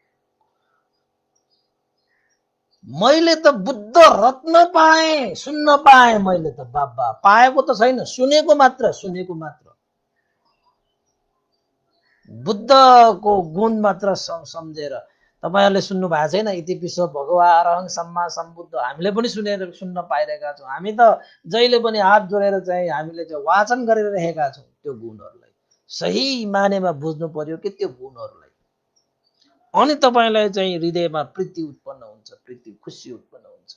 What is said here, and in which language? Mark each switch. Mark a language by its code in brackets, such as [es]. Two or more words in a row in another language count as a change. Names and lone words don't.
[ne] मैले त बुद्ध रत्न पाएँ, सुन्न पाएँ मैले त। बाबा, पाएको त छैन, सुनेको मात्र, सुनेको मात्र। बुद्धको गुण मात्र सम्झेर। तपाईहरुले सुन्नु भएको छैन, [pi] इतिपिसो भगवा अरहं सम्मा सम्बुद्ध, [ne] हामीले पनि सुन्न पाइरहेका छौँ। हामी त जहिले पनि हात जोडेर चाहिँ हामीले चाहिँ वाचन गरिरहेका छौँ त्यो गुणहरूलाई। सही मानेमा बुझ्नु पर्यो कि त्यो गुणहरूलाई, अनि तपाईलाई चाहिँ हृदयमा प्रीति उत्पन्न हुन्छ, प्रीति खुसी उत्पन्न हुन्छ।